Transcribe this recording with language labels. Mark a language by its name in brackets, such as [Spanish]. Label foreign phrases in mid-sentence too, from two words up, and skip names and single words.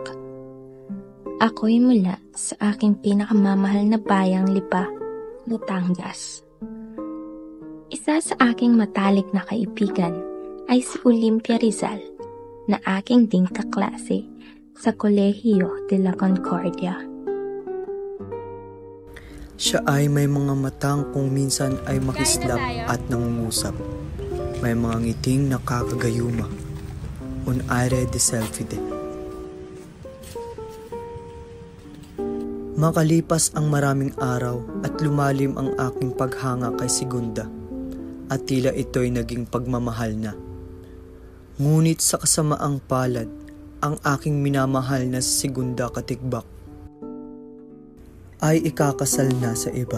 [Filipino] Ako'y mula sa aking pinakamamahal na bayang Lipa, Batangas. Isa sa aking matalik na kaibigan ay si Olympia Rizal na aking ding kaklase sa Kolehiyo de la Concordia. Siya ay may mga matang kung minsan ay makislap at nangungusap. May mga ngiting nakakagayuma. [Spanish] Un aire de selfie. [Filipino] Makalipas ang maraming araw at lumalim ang aking paghanga kay Segunda at tila ito'y naging pagmamahal na. Ngunit sa kasamaang palad, ang aking minamahal na si Segunda Katigbak ay ikakasal na sa iba.